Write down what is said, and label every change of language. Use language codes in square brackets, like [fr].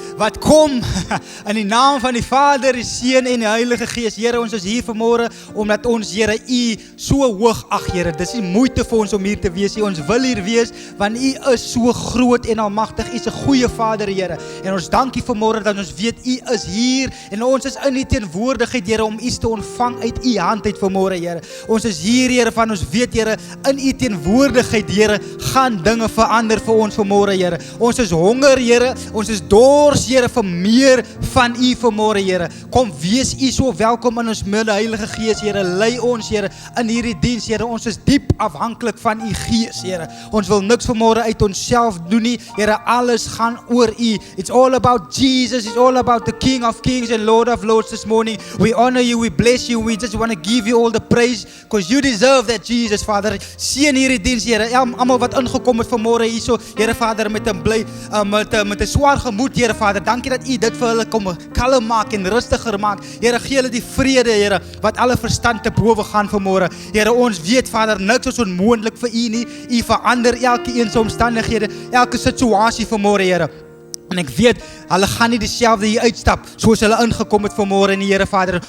[af] wat kom in die naam van die Vader, die Seun en die Heilige Gees. Here, ons is hier vanmôre omdat ons, Here, U so hoog ag, Here. Dis nie moeite vir ons om hier te wees. Ons wil hier wees want U is so groot en almagtig. U is 'n goeie Vader, Here. En ons dank U vanmôre dat ons weet U is hier en ons is in U teenwoordigheid, Here, om iets te ontvang uit U hand uit vanmôre, Here. Ons is hier, Here, van ons weet, Here, in U teenwoordigheid, Here, gaan dinge verander vir ons vanmôre, Here. Ons is honger, Here. Ons is dors, Here, vir meer van U vanmôre, Here. Kom wees U so welkom in ons midde, Heilige Gees, Here. Lei ons, Here, in hierdie diens, Here. Ons is diep afhanklik van U Gees, Here. Ons wil niks vanmôre uit onsself doen nie, Here. Alles gaan oor U. It's all about Jesus. [en] It's all about the King of Kings and Lord of Lords this morning. We honor you. We bless you. We just want to give you all the praise because you deserve that, Jesus, Vader. [af] Seën hierdie diens, Here. Almal wat ingekom het vanmôre hierso, Here, Vader, met 'n bly met 'n swaar gemoed, Here, Vader. Dankie dat U dit vir hulle kom kalm maak en rustiger maak. Here, gee hulle die vrede, Here, wat alle verstand te bowe gaan vanmôre. Here, ons weet, Vader, niks is onmoontlik vir U nie. U verander elke een se omstandighede, elke situasie vanmôre, Here. En ek weet, hulle gaan nie dieselfde hier uitstap soos hulle ingekom het vanmôre in die Here, Vader.